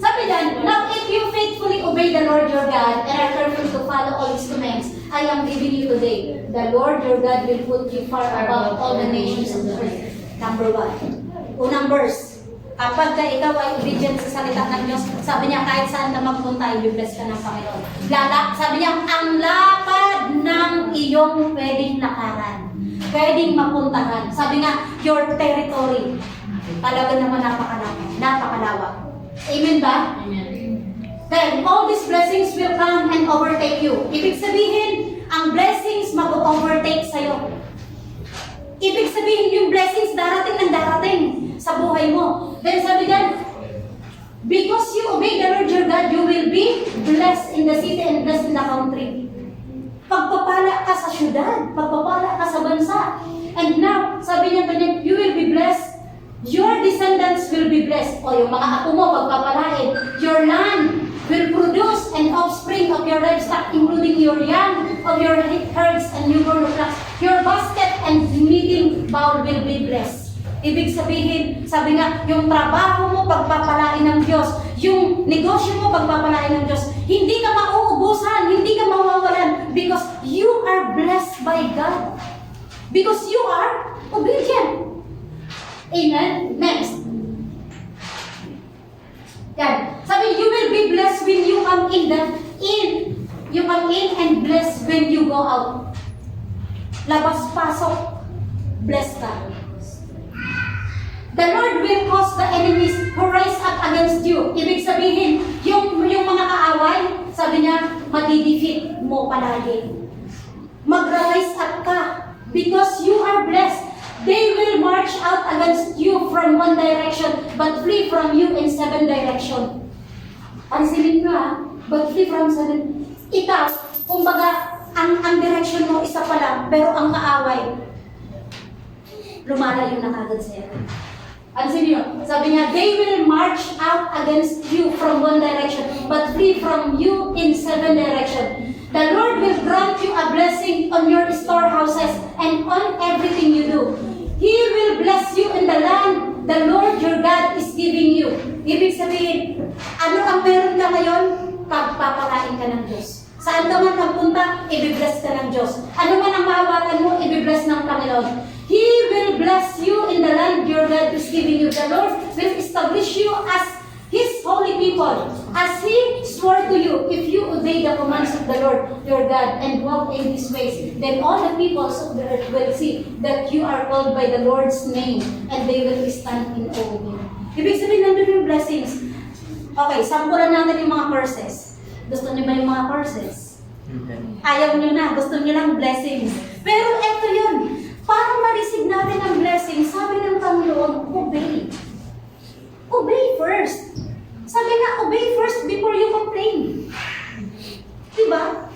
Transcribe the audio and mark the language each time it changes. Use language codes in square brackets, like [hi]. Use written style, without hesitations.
[tl] Sabi dyan, [en] now if you faithfully obey the Lord your God and are careful to follow all His commands I am giving you today, the Lord your God will put you far above all the nations of the earth. Number 1. [tl] Unang verse. Kapag ikaw ay obedient sa salita ng Diyos, sabi niya kahit saan ka magpunta, i-bless ka ng Panginoon. Sabi niya, ang lapad ng iyong pwedeng lakaran, pwedeng mapuntahan. Sabi nga, [en] your territory. [tl] Talaga naman napakalawak. Amen ba? Amen. [en] Then, all these blessings will come and overtake you. [tl] Ibig sabihin, ang blessings mag-overtake sa'yo. Ibig sabihin, yung blessings darating ng darating sa buhay mo. [en] Then [tl] sabi dyan, [en] because you obey the Lord your God, you will be blessed in the city and blessed in the country. [tl] Pagpapala ka sa syudad, pagpapala ka sa bansa. And now, sabi niya ganyan, [en] you will be blessed. Your descendants will be blessed. [tl] O yung mga apo mo, pagpapalain. [en] Your land will produce an offspring of your livestock, including your young of your herds and newborn flocks. Your basket and kneading bowl will be blessed. [tl] Ibig sabihin, sabi nga, yung trabaho mo, pagpapalain ng Diyos. Yung negosyo mo, pagpapalain ng Diyos. Hindi ka mauubusan, hindi ka mawawalan, [en] because you are blessed by God. Because you are obedient. Amen? Next. [tl] Yan. [en] Sabi, you will be blessed when you come in. You come in and blessed when you go out. [tl] Labas-pasok, blessed ka. [en] The Lord will cause the enemies who rise up against you. [tl] Ibig sabihin, yung mga kaaway, sabi niya, madidefeat mo palagi. Mag-rise up ka [en] because you are blessed. They will march out against you from one direction, but flee from you in 7 direction. [tl] Pansinin nyo [en] but flee from 7. [tl] Ikaw, kumbaga, ang direction mo isa pa lang, pero ang kaaway, lumalayo na kagad sa'yo. Pansinin nyo, sabi niya, [en] they will march out against you from one direction, but flee from you in 7 direction. The Lord will grant you a blessing on your storehouses and on everything you do. He will bless you in the land the Lord your God is giving you. [tl] Ibig sabihin, ano ang meron ka ngayon? Pagpapalain ka ng Diyos. Saan ka man magpunta, ibibless ka ng Diyos. Ano man ang mahawakan mo, ibibless ng Panginoon. [en] He will bless you in the land your God is giving you. The Lord will establish you as His holy people, as He swore to you. If you obey the commands of the Lord your God and walk in His ways, then all the peoples of the earth will see that you are called by the Lord's name, and they will stand in awe of you. [tl] Ibig sabihin, nandun yung blessings. Okay, sampulan natin yung mga curses. Gusto niyo ba yung mga curses? Amen. Ayaw niyo na, gusto niyo lang blessings. Pero eto yun, para ma-receive natin ang blessings, sabi ng Panginoon, obey. [en] Obey first. [tl] Sabi nga, [en] obey first before you complain. [tl] Diba?